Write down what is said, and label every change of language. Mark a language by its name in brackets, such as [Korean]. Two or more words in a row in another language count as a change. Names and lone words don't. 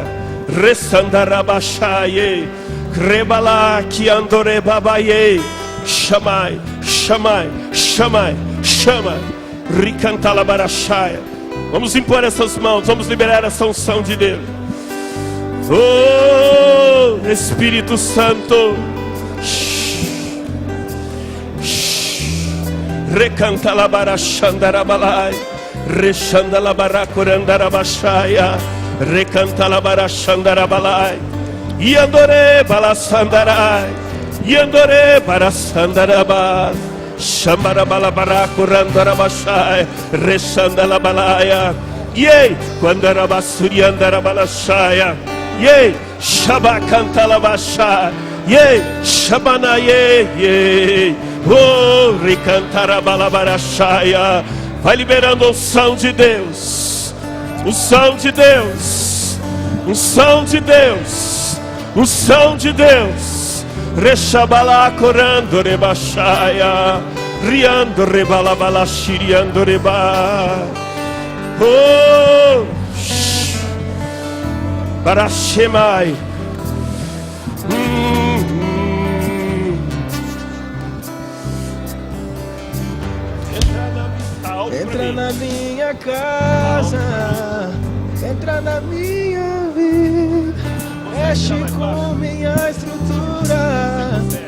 [Portuguese] Resandarabachai, Rebala que andore babaye, chamai, chamai, chamai, chamai, ricantalabarachai. Vamos impor essas mãos, vamos liberar essa unção de Deus. Oh, Espírito Santo, recantalabarachandarabalai, rechandalabaracurandarabachaya, recantalabarachandarabalai. Yandore balasandarai, yandore balasandaraba, shambarabalabaracurandarabashai, reshandalabalaya, yei, quandarabasuriandarabalashaya, yei, shabacantalabashai, yei, shabanaye, yei, oh, ricantarabalabashaya. Vai liberando o som de Deus, o som de Deus, o som de Deus. Unção de Deus, Rechabala corando rebachaya, Riando rebalabala shiriando reba. Oh, Barashemai. Entra na minha casa, entra na minha vida, mexe com minha estrutura.